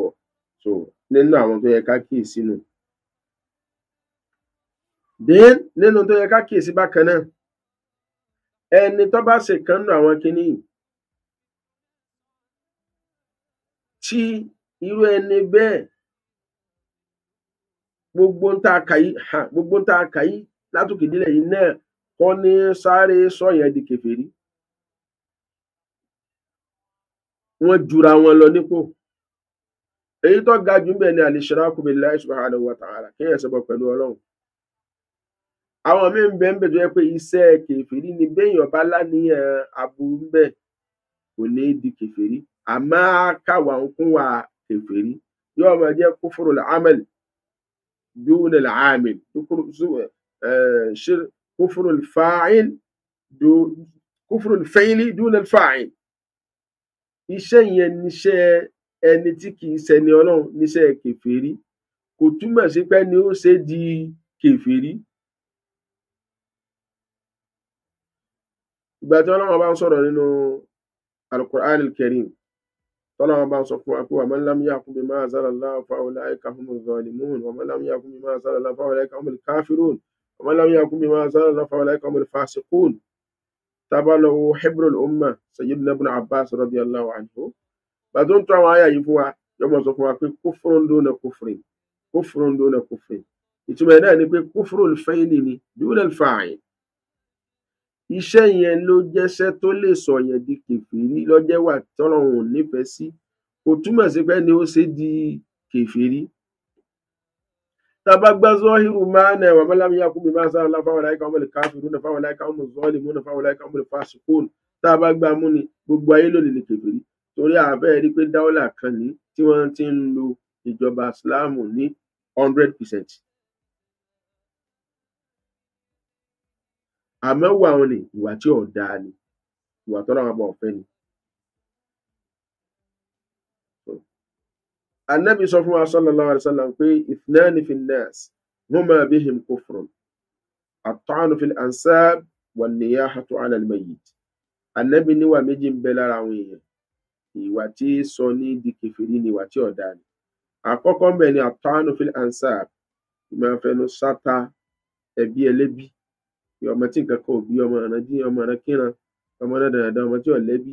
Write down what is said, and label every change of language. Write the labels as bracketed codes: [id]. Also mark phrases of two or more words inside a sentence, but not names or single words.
[yo] Nínú àwọn tó yẹ ká kíyèsí nù. Nínú tó yẹ ká kíyèsí bákan náà, ẹni tó bá ṣe kan nínú àwọn kinní tí irú ẹni bẹ́ẹ̀ gbogbo ń tá a kà yí látòkè délẹ̀ yìí náà kọ́ ní sáré sọ̀yẹn di kèfèrí. Wọ́n jura wọn lọ nípò. Èyí tó ga jù ńbẹ̀ ni [ar] الإشراك بالله سبحانه وتعالى, [yo] kéèyàn ṣẹbọ pẹ̀lú Ọlọ́run. Àwọn míì ń bẹ tó yẹ pé iṣẹ́ kèfèrí ni, béèyàn bá láníyàn aburú ńbẹ̀ kò ní di kèfèrí, àmọ́ káwa ń kún wa kèfèrí, yóò máa jẹ́ [ar] كفر العمل دون العامل كفر الفاعل كفر الفعل دون الفاعل. [yo] Iṣẹ́ yẹn níṣẹ́ ẹni tí kìí ṣẹni Ọlọ́run, níṣẹ́ kèfèrí, kò túmọ̀ sí pé ni ó ṣe di kèfèrí. Ìgbà tí Ọlọ́run bá ń sọ̀rọ̀ nínú [ar] القرآن الكريم, [yo] Ọlọ́run bá ń sọ fún wa pé [ar] ومن لم يحكم بما أنزل الله فأولئك هم الظالمون ومن لم يحكم بما أنزل الله فأولئك هم الكافرون ومن لم يحكم بما أنزل الله فأولئك هم الفاسقون. قاله حبر الأمة سيدنا ابن عباس رضي الله عنه. [yo] Bàtó ń tó àwọn àyà yìí fún wa, yóò mọ̀ sọ fún wa pé [ar] كفر دون كفر كفر دون كفر. [yo] Ìtumọ̀ ẹ̀ náà ni pé [ar] كفر الفعل [yo] ni [ar] دون الفاعل. [yo] Iṣẹ́ yẹn ló jẹ́ṣẹ́ tó lè sọ yẹn di kèfèrí, lọ́jẹ́ wà tọ́lọ́run ò nífẹ̀ẹ́ sí, kò túmọ̀ sí pé ni ó ṣe di kèfèrí. Tá a bá gbá zọ́hírù máànà [ar] ومن لم يحكم بما أنزل الله فأولئك هم الكافرون فأولئك هم الظالمون فأولئك هم الفاسقون. [yo] Tá a bá gbá mú ni gbogbo ayé ló lè ní kèfèrí, torí àbẹ́ rí pé dáwọ́là kan ní tí wọ́n ti ń lo ìjọba ìsìláàmù ní 100%. Àmọ́ wà wọn ni ìwà tí ò dáa ni, ìwà tọ́lọ́run bá ọ̀fẹ́ ni. Ànábì sọ fún wa [ar] صلى الله عليه وسلم pé اثنان في الناس هما بهم كفر الطعن في الأنساب والنياحة على الميت. [yo] Ànábì níwà méjì ń bẹ lára àwọn èèyàn, ìwà tí sọ ní di kèfèrí ni ìwà tí ò dáa ni. Àkọ́kọ́ ńbẹ̀ ni [ar] الطعن في الأنساب, [yo] ìmáa fẹnu sáta ẹbí ẹlẹ́bí, ọmọ tí nǹkan kan ò bí, ọmọ ìrandíran, ọmọ ìrankíran, ọmọ dáradára, ọmọ tí ò lẹ́bí.